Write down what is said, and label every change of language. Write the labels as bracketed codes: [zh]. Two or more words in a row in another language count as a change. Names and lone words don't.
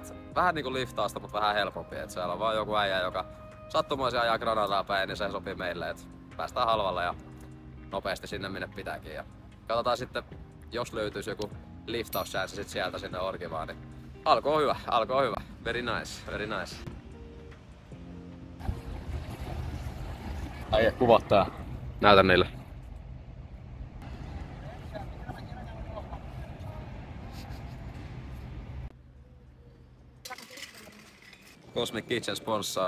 [fi] Et vähän niinku liftausta, mutta vähän helpompi. Et siellä on vaan joku äijä, joka sattumoisin ajaa Granadaan päin, niin se sopii meille. Et päästään halvalla ja nopeasti sinne minne pitääkin. Ja katsotaan sitten, jos löytyisi joku liftauschanssi sit sieltä sinne Orgivaan, niin alku on hyvä. [en] Very nice, very nice. [fi] Äijä, kuvaa tää. Näytän niille. Cosmic Kitchen sponssaa.